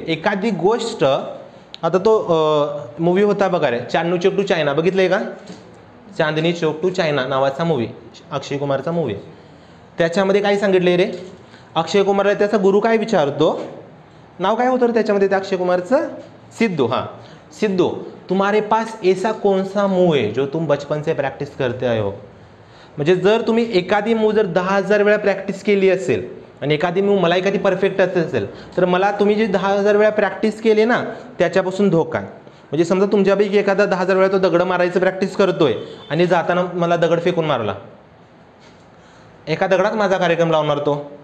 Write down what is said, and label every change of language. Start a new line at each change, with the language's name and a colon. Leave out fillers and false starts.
Marathi: एखादी गोष्ट, आता तो मूवी होता बघा रे, चांदनी चौक टू चायना, बघितलंय का? चांदनी चौक टू चायना नावाचा मूवी, अक्षय कुमारचा मूवी. त्याच्यामध्ये काय सांगितलंय रे, अक्षय कुमारला त्याचा गुरु काय विचारतो, नाव काय होतं रे त्याच्यामध्ये त्या अक्षय कुमारचं, सिद्धू.
Hindi: हां, सिद्धू तुम्हारे पास ऐसा कौन सा मूव है जो तुम बचपन से प्रॅक्टिस करते आए हो.
Marathi: म्हणजे जर तुम्ही एखादी मूव जर 10,000 वेळा प्रॅक्टिस केली असेल, आणि एखादी मूव मला एखादी परफेक्ट असेल, तर मला तुम्ही जे 10,000 वेळा प्रॅक्टिस केली ना त्याच्यापासून धोका आहे. म्हणजे समजा तुमच्यापैकी एखादा 10,000 वेळा तो दगड मारायचं प्रॅक्टिस करतोय, आणि जाताना मला दगड फेकून मारला, एका दगडात माझा कार्यक्रम लावणार तो.